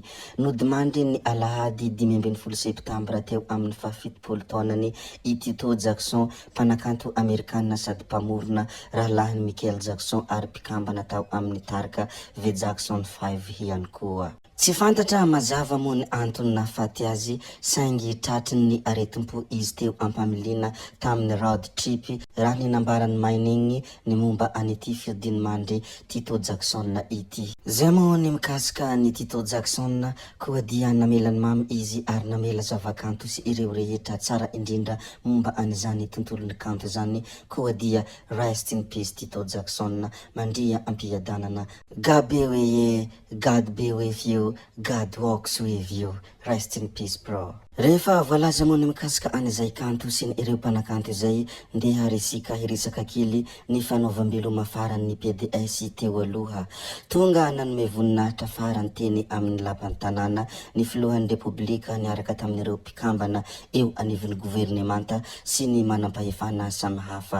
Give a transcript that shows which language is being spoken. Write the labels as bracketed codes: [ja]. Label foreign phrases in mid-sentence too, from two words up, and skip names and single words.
[mg] Nodimandry ny alahady 15 septambra teo amin'ny fahafitopolo taonany ity Tito Jackson, mpanakanto Amerikanina sady mpamorona rahalahin'i Michael Jackson ary mpikambana tao amin'ny tarika V Jackson 5 ihany koa. Tsy fantatra mazava moa ny antony nahafaty azy, saingy tratrin'ny aretim-po izy teo ampamiliana tamin'ny [en] road trip [mg] raha ny nambarany mainigny ny momba an'ity fiodinimandry Tito Jackson ity. Zay moa ny mikasika ny Tito Jackson, koa dia namelany mamy izy ary namela zavakanto sy ireo rehetra tsara indrindra momba an'izany tontolon'ny kanto zany. Koa dia [en] rest in peace Tito Jackson, [mg] mandria ampiadanana. [en] God be with you, God walks with you. Rest in peace bro. [mg] Rehefa voalaza moa ny mikasika an'izay kanto sy ny ireo mpanakanto izay, ndeha resika hiresaka kely ny fanaovam-beloma faran'ny PDS teo aloha. Tonga nanome voninahitra farany teny amin'ny lapan'ny tanàna ny filohan'ny repoblika niaraka tamin'ireo mpikambana eo anivon'ny gouvernemanta sy ny manam-pahefana samihafa.